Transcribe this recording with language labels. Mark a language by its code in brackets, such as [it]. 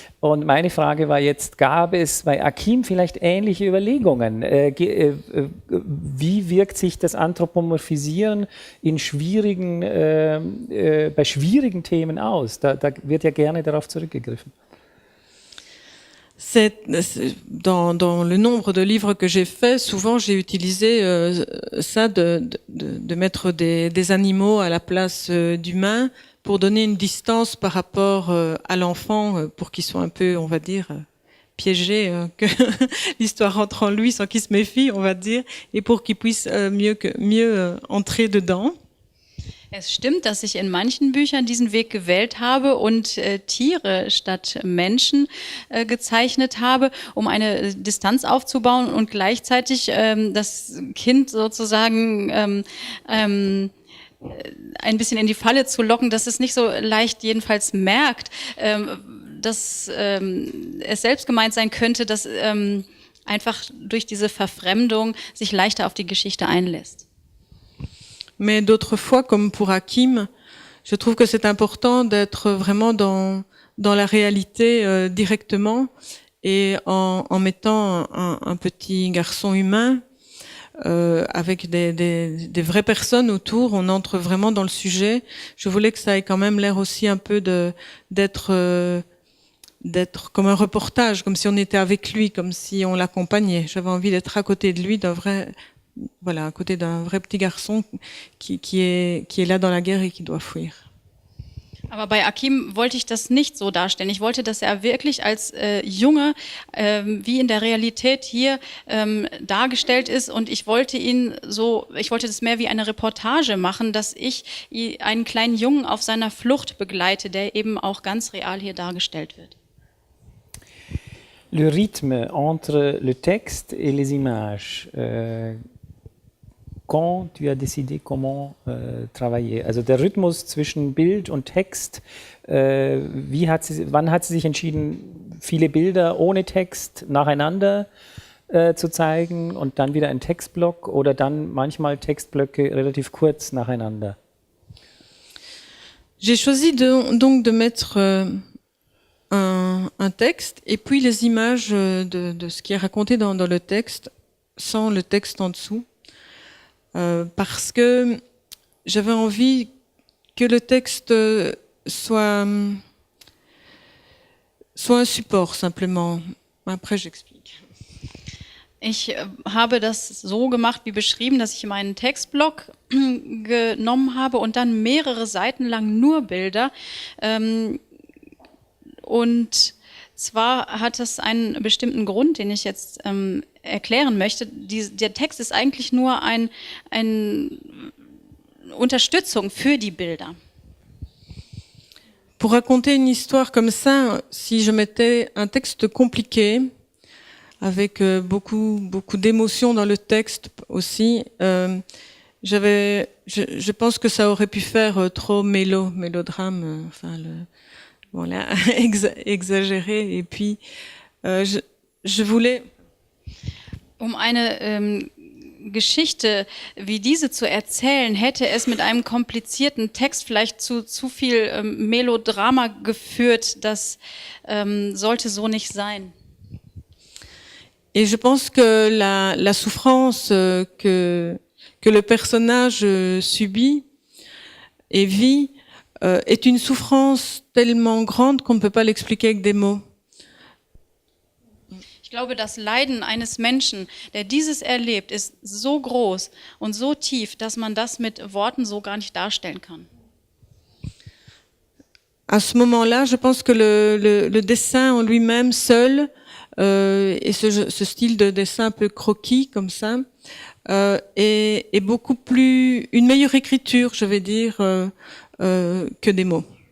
[de] Und meine Frage war jetzt, gab es bei Akim vielleicht ähnliche Überlegungen? Wie wirkt sich das Anthropomorphisieren bei schwierigen Themen aus? Da wird ja gerne darauf zurückgegriffen. [fr] Dans le nombre de livres que j'ai faits, souvent j'ai utilisé ça de mettre des animaux à la place d'humains pour donner une distance par rapport à l'enfant, pour qu'il soit un peu, on va dire, piégé, que l'histoire rentre en lui sans qu'il se méfie, on va dire, et pour qu'il puisse mieux entrer dedans. [de] Es stimmt, dass ich in manchen Büchern diesen Weg gewählt habe und Tiere statt Menschen gezeichnet habe, um eine Distanz aufzubauen und gleichzeitig das Kind sozusagen ein bisschen in die Falle zu locken, dass es nicht so leicht jedenfalls merkt, dass es selbst gemeint sein könnte, dass einfach durch diese Verfremdung sich leichter auf die Geschichte einlässt. [fr] Mais d'autres fois, comme pour Hakim, je trouve que c'est important d'être vraiment dans la réalité directement et en mettant un petit garçon humain avec des vraies personnes autour, on entre vraiment dans le sujet. Je voulais que ça ait quand même l'air aussi un peu d'être comme un reportage, comme si on était avec lui, comme si on l'accompagnait. J'avais envie d'être à côté de lui, à côté d'un vrai petit garçon qui est là dans la guerre et qui doit fuir. [de] Aber bei Akim wollte ich das nicht so darstellen. Ich wollte, dass er wirklich als Junge, wie in der Realität hier dargestellt ist, und ich wollte das mehr wie eine Reportage machen, dass ich einen kleinen Jungen auf seiner Flucht begleite, der eben auch ganz real hier dargestellt wird. [fr] Le rythme entre le texte et les images. Quand tu as décidé comment travailler? [de] Also der Rhythmus zwischen Bild und Text, wann hat sie sich entschieden, viele Bilder ohne Text nacheinander zu zeigen und dann wieder ein Textblock oder dann manchmal Textblöcke relativ kurz nacheinander? [fr] J'ai choisi donc de mettre un texte et puis les images de ce qui est raconté dans le texte sans le texte en dessous. Parce que j'avais envie que le texte soit un support simplement. Après, j'explique. [de] Ich habe das so gemacht, wie beschrieben, dass ich meinen Textblock genommen habe und dann mehrere Seiten lang nur Bilder. Und zwar hat das einen bestimmten Grund, den ich jetzt erklären möchte. Der Text ist eigentlich nur eine Unterstützung für die Bilder. [fr] Pour raconter une histoire comme ça, si je mettais un texte compliqué, avec beaucoup d'émotions dans le texte aussi, je pense que ça aurait pu faire trop mélodrame, voilà, exagéré. Et puis, je voulais... [de] Eine Geschichte wie diese zu erzählen, hätte es mit einem komplizierten Text vielleicht zu viel Melodrama geführt. Das sollte so nicht sein. [fr] Et je pense que la souffrance que le personnage subit et vit est une souffrance tellement grande qu'on ne peut pas l'expliquer avec des mots. [de] Ich glaube, das Leiden eines Menschen, der dieses erlebt, ist so groß und so tief, dass man das mit Worten so gar nicht darstellen kann. [fr] À ce moment-là, je pense que le dessin en lui-même seul, et ce style de dessin un peu croquis comme ça, est beaucoup plus, une meilleure écriture, je vais dire, que des mots.